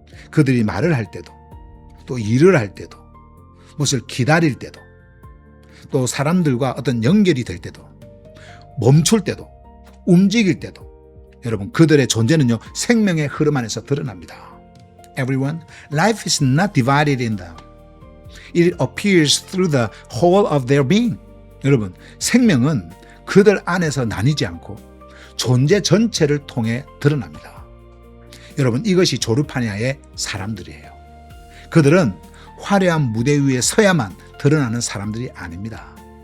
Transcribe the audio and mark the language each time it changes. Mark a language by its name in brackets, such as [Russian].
[Korean] 그들이 말을 할 때도, 또 일을 할 때도, 무엇을 기다릴 때도, 또 사람들과 어떤 연결이 될 때도, 멈출 때도, 움직일 때도, 여러분, 그들의 존재는요, 생명의 흐름 안에서 드러납니다. [English] Everyone, life is not divided in them. It appears through the whole of their being. [Korean] 여러분, 생명은 그들 안에서 나뉘지 않고 존재 전체를 통해 드러납니다. 여러분, 이것이 조르파니아의 사람들이에요. 그들은 화려한 무대 위에 서야만 드러나는 사람들이 아닙니다.